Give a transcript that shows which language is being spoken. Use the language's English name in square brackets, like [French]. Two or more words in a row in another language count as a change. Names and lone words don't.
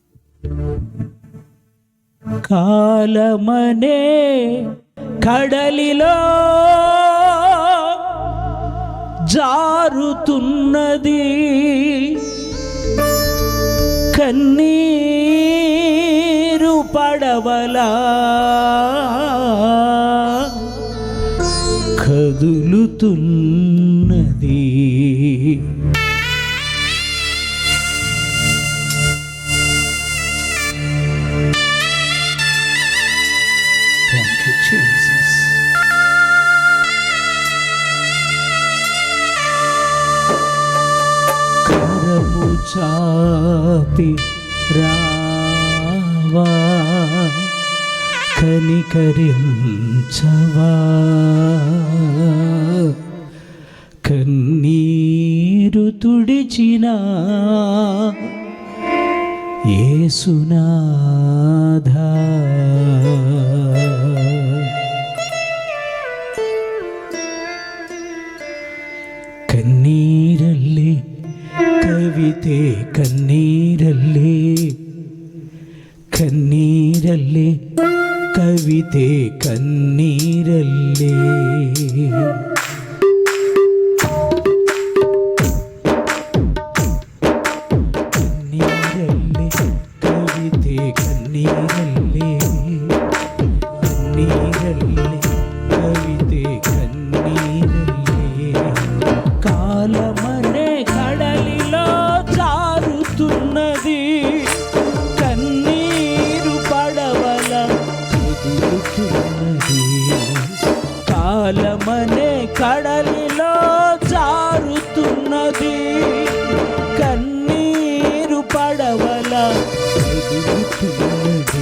[Telugu] కాలమనే కడలిలో జారుతున్నది, కన్నీరు పడవలా కదులుతున్నది. [English] Thank you, Jesus. [Telugu] కరము చాపి రావా, కనికరించవా, కన్నీరు తుడిచిన యేసునాథా. [Kannada] ಕಣ್ಣೀರಲ್ಲೇ ಕವಿತೆ, ಕಣ್ಣೀರಲ್ಲೇ ಕಣ್ಣೀರಲ್ಲೇ ಕವಿತೆ, ಕಣ್ಣೀರಲ್ಲೇ ಕಣ್ಣೀರಲ್ಲೇ ಕವಿತೆ, ಕಣ್ಣೀರಲ್ಲೇ ಕಣ್ಣೀರಲ್ಲೇ ಕವಿತೆ, ಕಣ್ಣೀರಲ್ಲೇ. [Telugu] కాలమనే కడలిలో జారుతున్నది, కన్నీరు పడవల కదులుతున్నది. కాలమనే కడలిలో జారుతున్నది, కన్నీరు పడవల కదులుతున్నది.